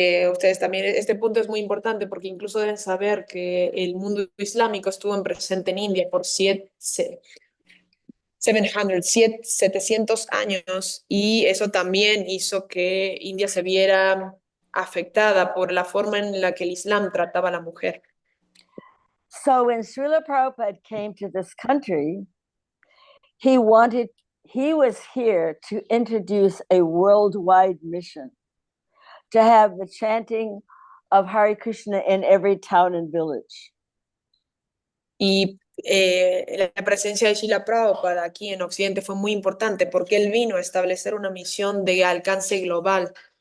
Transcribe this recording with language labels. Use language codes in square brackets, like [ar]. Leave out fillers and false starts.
[es] Ustedes también, este punto es muy importante porque incluso deben saber que el mundo islámico estuvo presente en India por 700 años, y eso también hizo que India se viera afectada por la forma en la que el Islam trataba a la mujer. [en] So when Śrīla Prabhupāda came to this country, he was here to introduce a worldwide mission, to have the chanting of Hare Krishna in every town and village. [es] Y la presencia de Śrīla Prabhupāda aquí en Occidente fue muy importante porque él vino a establecer una misión de alcance global.